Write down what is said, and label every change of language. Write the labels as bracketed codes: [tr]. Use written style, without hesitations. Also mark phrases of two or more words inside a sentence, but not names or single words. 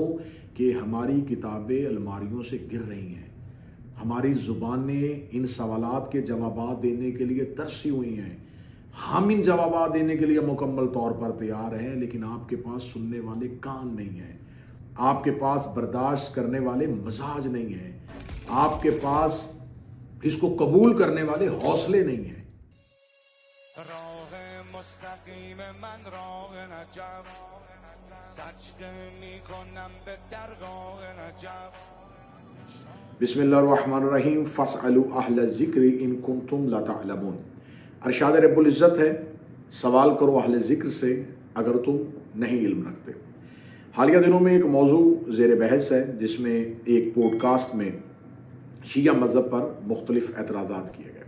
[ur] کہ ہماری کتابیں الماریوں سے گر رہی ہیں، ہماری زبانیں ان سوالات کے جوابات دینے کے لیے ترسی ہوئی ہیں، ہم ان جوابات دینے کے لیے مکمل طور پر تیار ہیں، لیکن آپ کے پاس سننے والے کان نہیں ہیں، آپ کے پاس برداشت کرنے والے مزاج نہیں ہیں، آپ کے پاس اس کو قبول کرنے والے حوصلے نہیں ہیں۔ [fa] راہ مستقیم من راہ نجف سجده میکنم به درگاه نجف۔ [ar] بسم اللہ الرحمن الرحیم، فاسألوا اہل الذکر ان کنتم لا تعلمون۔ [ur] ارشاد رب العزت ہے، سوال کرو اہل ذکر سے اگر تم نہیں علم رکھتے۔ حالیہ دنوں میں ایک موضوع زیر بحث ہے جس میں ایک پوڈ کاسٹ میں شیعہ مذہب پر مختلف اعتراضات کیے گئے۔